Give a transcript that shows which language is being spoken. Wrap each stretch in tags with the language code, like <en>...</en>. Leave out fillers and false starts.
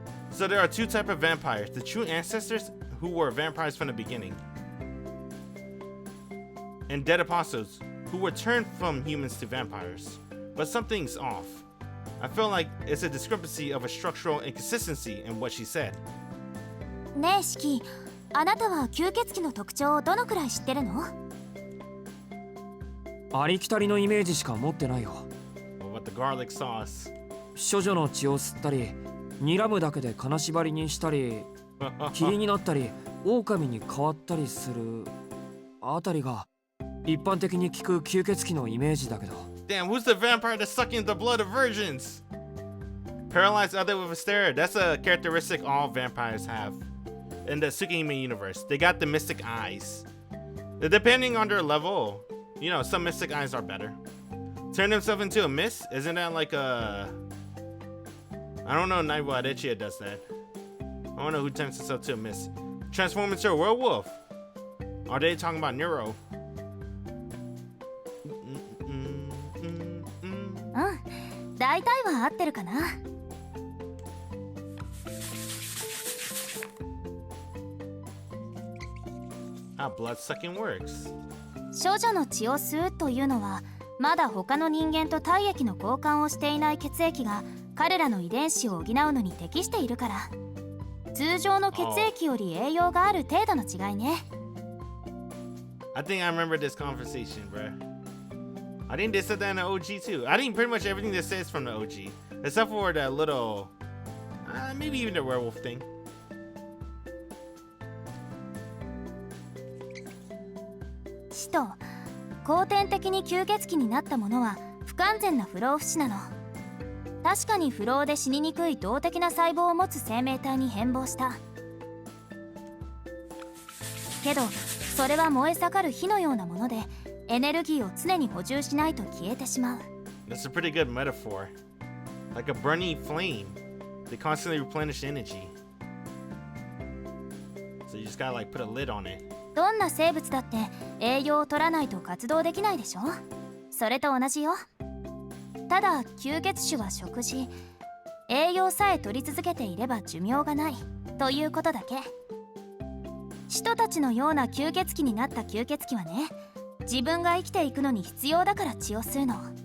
<en>So there are two types of vampires, the true ancestors who were vampires from the beginning, and dead apostles who were turned from humans to vampires. But something's off. I feel like it's a discrepancy of a structural inconsistency in what she said.</en> <ja>ねえシキ、あなたは吸血鬼の特徴をどのくらい知ってるの？ありきたりのイメージしか持ってないよ。</ja> <en>What about the garlic sauce?</en> <ja>処女の血を吸ったり、睨むだけで金縛りにしたり、霧になったり、狼に変わったりするあたりが一般的に聞く吸血鬼のイメージだけど。</ja> <en>Damn, who's the vampire that's sucking the blood of virgins? Paralyzed other with a stare. That's a characteristic all vampires have. In the Tsukihime universe, they got the mystic eyes. Depending on their level, you know, some mystic eyes are better. Turn himself into a mist? Isn't that like a... I don't know, Naiwa Adechia does that. I don't know who turns himself to a mist. Transform into a werewolf. Are they talking about Neuro?</en> <ja>大体は合ってるかな。</ja> <en>How blood-sucking works.</en> <ja>処女の血を吸うというのはまだ他の人間と体液の交換をしていない血液が彼らの遺伝子を補うのに適しているから、通常の血液より栄養がある程度の違いね。</ja> <en>I think I remember this conversation, bruh. I think they said that in the OG too. I think pretty much everything that says from the OG, except for that little, maybe even the werewolf thing.</en> <ja>使徒、後天的に吸血鬼になったものは不完全な不老不死なの。確かに不老で死ににくい動的な細胞を持つ生命体に変貌した。けどそれは燃え盛る火のようなもので、エネルギーを常に補充しないと消えてしまう。</ja> <en>That's a pretty good metaphor. Like a burning flame. They constantly replenish energy. So you just gotta like put a lid on it.</en> <ja>どんな生物だって栄養を取らないと活動できないでしょ。それと同じよ。ただ吸血種は食事、栄養さえ取り続けていれば寿命がないということだけ。使徒たちのような吸血鬼になった吸血鬼はね、自分が生きていくのに必要だから血を吸うの。</ja>